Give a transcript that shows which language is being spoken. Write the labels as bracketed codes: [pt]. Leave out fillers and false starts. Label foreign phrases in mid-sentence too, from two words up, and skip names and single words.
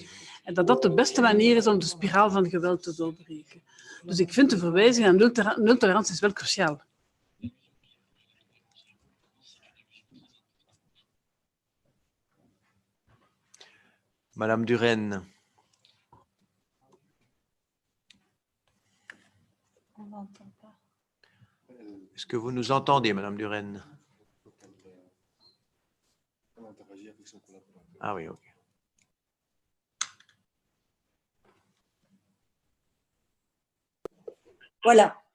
[nl] En dat dat de beste manier is om de spiraal van geweld te doorbreken. Dus ik vind de verwijzing aan nultolerantie is wel cruciaal. [fr] Madame Duren. Est-ce que vous nous entendez, Madame Duren? Ah oui, ok. Voilà.